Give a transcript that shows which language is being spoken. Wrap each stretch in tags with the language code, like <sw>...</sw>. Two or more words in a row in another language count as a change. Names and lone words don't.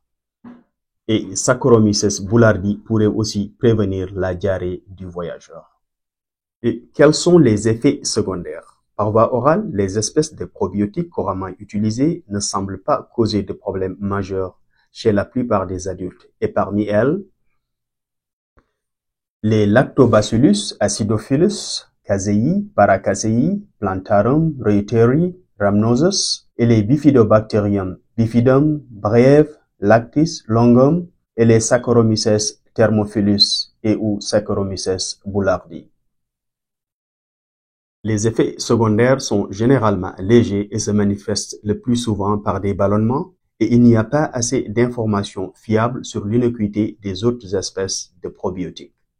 <fr>Et Saccharomyces boulardii pourrait aussi prévenir la diarrhée du voyageur. Et quels sont les effets secondaires? Par voie orale, les espèces de probiotiques couramment utilisées ne semblent pas causer de problèmes majeurs chez la plupart des adultes. Et parmi elles, les Lactobacillus acidophilus, Casei, Paracasei, Plantarum, Reuteri, Rhamnosus et les Bifidobacterium, Bifidum, Breve, Lactis, Longum et les Saccharomyces thermophilus et ou Saccharomyces boulardii. Les effets secondaires sont généralement légers et se manifestent le plus souvent par des ballonnements et il n'y a pas assez d'informations fiables sur l'innocuité des autres espèces de probiotiques.</fr>